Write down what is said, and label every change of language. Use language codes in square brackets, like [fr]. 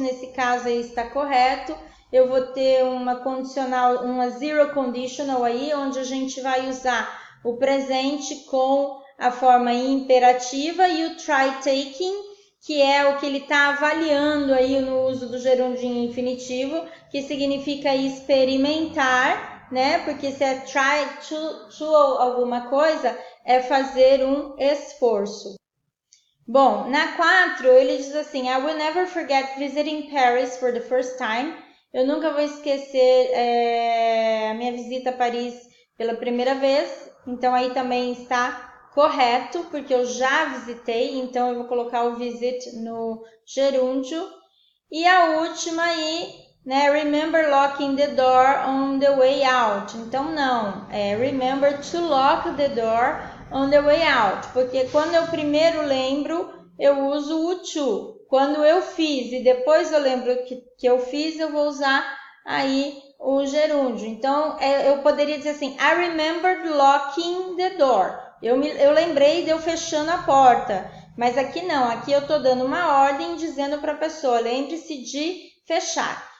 [pt] Nesse caso aí está correto. Eu vou ter uma condicional, uma zero conditional aí, onde a gente vai usar o presente com a forma imperativa e o try taking, que é o que ele está avaliando aí no uso do gerúndio infinitivo, que significa experimentar, né? Porque se é try to alguma coisa, é fazer um esforço. Bom, na 4, ele diz assim, [en] I will never forget visiting Paris for the first time. [pt] Eu nunca vou esquecer a minha visita a Paris pela primeira vez. Então, aí também está correto, porque eu já visitei, então eu vou colocar o visit no gerúndio. E a última aí, né? [en] Remember locking the door on the way out. [pt] Então, não. [en] Remember to lock the door on the way out. [pt] Porque quando eu primeiro lembro, eu uso o to. Quando eu fiz e depois eu lembro que eu fiz, eu vou usar aí o gerúndio. Então, eu poderia dizer assim, [en] I remembered locking the door. [pt] Eu lembrei de eu fechando a porta. Mas aqui não, aqui eu estou dando uma ordem dizendo para a pessoa, lembre-se de fechar.